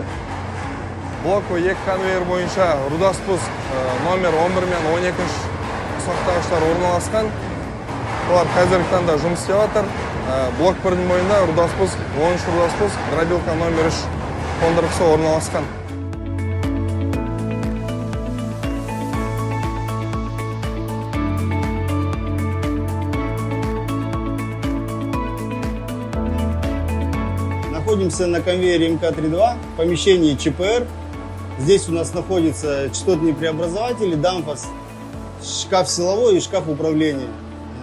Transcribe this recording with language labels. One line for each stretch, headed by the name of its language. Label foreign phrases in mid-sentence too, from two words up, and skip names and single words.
Russian: Блоковый 2 конвейер
Kazakh: бойынша руда спуск номер 11 мен 12 ұсақтағыштар орналасқан. Олар қазіргі таңда жұмыс істеп жатыр. Блок 1-дің бойында руда спуск, 10 руда спуск,
Russian: дробилка номер 3
Kazakh: қондырғысы орналасқан.
Russian: Находимся на конвейере МК-32 в помещении ЧПР. Здесь у нас находятся частотные преобразователи, дампас, шкаф силовой и шкаф управления.